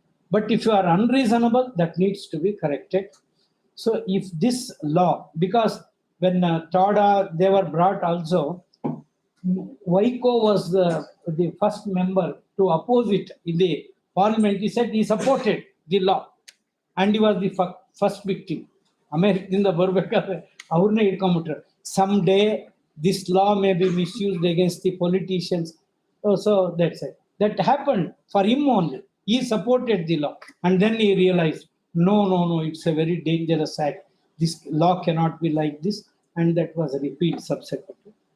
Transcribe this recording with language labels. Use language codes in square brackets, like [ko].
[en] But if you are unreasonable, that needs to be corrected. So if this law, because when Tada, they were brought also, Waiko was the first member to oppose it in the parliament. He said he supported the law and he was the first victim. [kn] America ಬರ್ಬೇಕಾದ್ರೆ ಅವ್ರನ್ನೇ ಇಟ್ಕೊಂಡ್ಬಿಟ್ರು. [en] Someday this law may be misused against the politicians. So that's it. That happened for him only. He supported the law and then he realized, no, it's a very dangerous act. This law cannot be like this, and that was repeated subsequently.